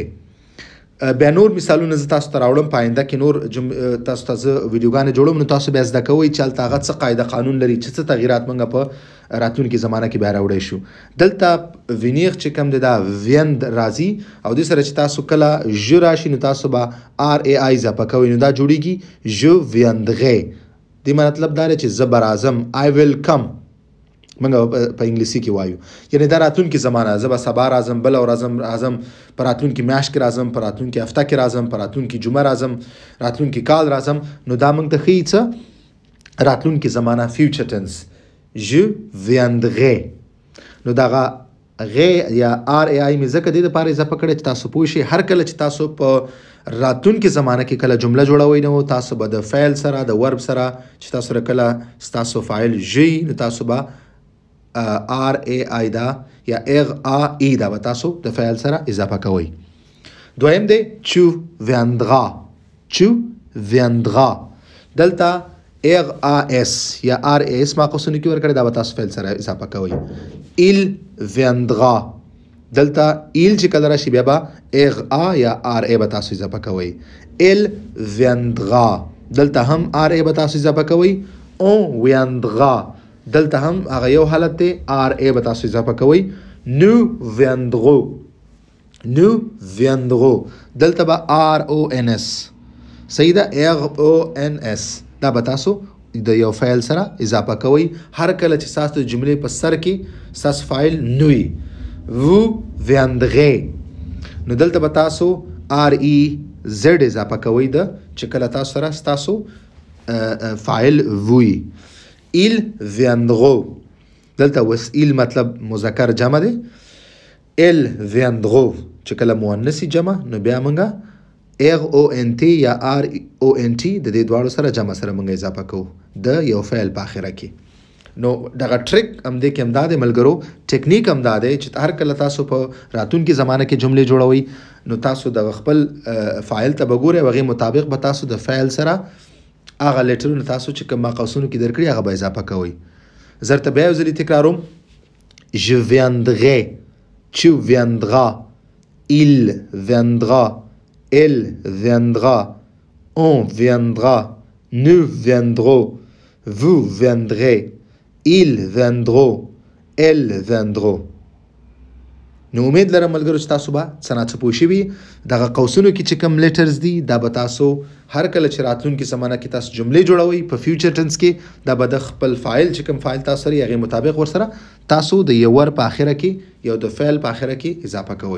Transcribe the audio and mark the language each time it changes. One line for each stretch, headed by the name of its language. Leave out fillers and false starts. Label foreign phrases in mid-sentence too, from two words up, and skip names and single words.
Pashto: بیا نور مثالونه زه تاسو ته راوړم، په آینده کې نور تاسو ته زه ویډیوګانې جوړوم، نو تاسو بیا زده کوئ چې هلته هغه څه قاعده قانون لري، چې څه تغییرات موږ په راتلونکي زمانه کې بیا راوړی شو. دلته ونیر چې کوم دی دا ویند راځي، او دې سره چې تاسو کله ژ راشي، نو تاسو به RAI اضافه کوئ، نو دا جوړیږي
French: je viendrai.
Pashto: دې مطلب دا دی چې زه به راځم،
English: I will come
Pashto: موږ په انګلیسي کې وایو، یعنی دا راتلونکي زمانه، زه به سبا راځم، بله ورځ راځم، په راتلونکي میاشت کې راځم، په راتلونکي هفته کې راځم، په راتلونکي جمعه راځم، راتلونکي کال راځم. نو دا موږ ته ښیي څه؟ راتلونکي زمانه،
English: future tense,
French: je viendrai.
Pashto: نو دغه غ یا RAI مې ځکه دې دپاره اضافه کړی چې تاسو پوه شئ، هر کله چې تاسو په راتلونکي زمانه کې کله جمله جوړوئ، نو تاسو به د فعل سره، د ورب سره چې تاسو سره کله ستاسو فاعل ژ، نو تاسو به RAI دا یا RAI دا به تاسو د فعل سره اضافه کوئ. دویم دی
French: tu viendras.
Pashto: دلته RAS یا RAS ما قوسونو کې ورکړی، دا به تاسو فعل سره اضافه کوئ.
French: il viendra.
Pashto: دلته il چې کله راشي، بیا به RA یا RA به تاسو اضافه کوئ.
French: il viendra.
Pashto: دلته هم RA به تاسو اضافه کوئ.
French: on viendra.
Pashto: دلته هم هغه یو حالت دی، RA به تاسو اضافه کوئ.
French: nous viendrons. Nous viendrons.
Pashto: دلته به RONS صحیح ده RONS دا به تاسو د یو فعل سره اضافه کوئ هر کله چې ستاسو د جملې په سر کې ستاسو فاعل نه وي.
French: Vous viendrez
Pashto: نو دلته به تاسو REZ اضافه کوئ د چې کله تاسو سره ستاسو فاعل وي.
French: Ils viendront
Pashto: دلته وسئیل مطلب مذکر جمع دی.
French: Elles viendront
Pashto: چې کله مؤنث جمع نو بیا موږ RONT یا RONT د دې دواړو سره جمع سره موږ اضافه کوو د یو فعل په اخره کې. نو دغه ټریک هم دې کې هم دا دی ملګرو ټیکنیک هم دا دی چې هر کله تاسو په راتلونکي زمانه کې جملې جوړوئ نو تاسو دغه خپل فاعل ته به ګورئ هغې مطابق به تاسو د فعل سره هغه لیټرونه تاسو چې کوم ماقوسونو کې درکړي هغه به اضافه کوئ. زه درته بیا یو ځلې تکراروم.
French: Je viendrai, tu viendras, il viendra, elle viendra, on viendra, nous viendrons, vous viendrez, ils viendront, elles viendront.
Pashto: نو امید لرم ملګرو چې تاسو به څه نه څه پوه شوي دغه قوسونو کې چې کوم لیټرز دي دا به تاسو هر کله چې راتلونکي زمانه کې تاسو جملې جوړوئ په
English: future tense
Pashto: کې دا به د خپل فاعل چې کوم فاعل تاسو سره هغې مطابق ورسره تاسو د یو ور په اخره کې یو د فعل په اخره کې اضافه کوئ.